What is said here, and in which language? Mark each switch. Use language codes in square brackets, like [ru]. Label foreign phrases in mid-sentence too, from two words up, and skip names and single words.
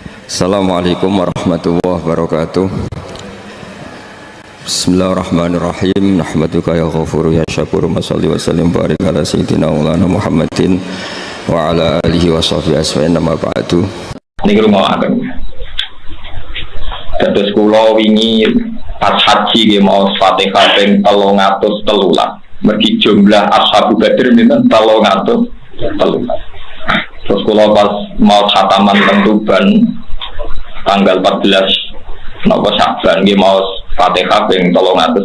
[ar] السلام عليكم ورحمة الله وبركاته. بسم الله الرحمن الرحيم. نحمدك يا غفور يا شكور. نصلي وسلم بارك على سيدنا مولانا محمد وعلى آله وصحبه أصفين نما بعد. [id] Ini rumah akan terus [jv] kula wingi pas haji nggih mau Fatihah ping 313. Mergi jumlah [ar] أصحاب بدر [jv] niku 313. Terus kula pas mau khataman tentuban tanggal 14 napa Sa'ban nggih mau Fatihah ping 313.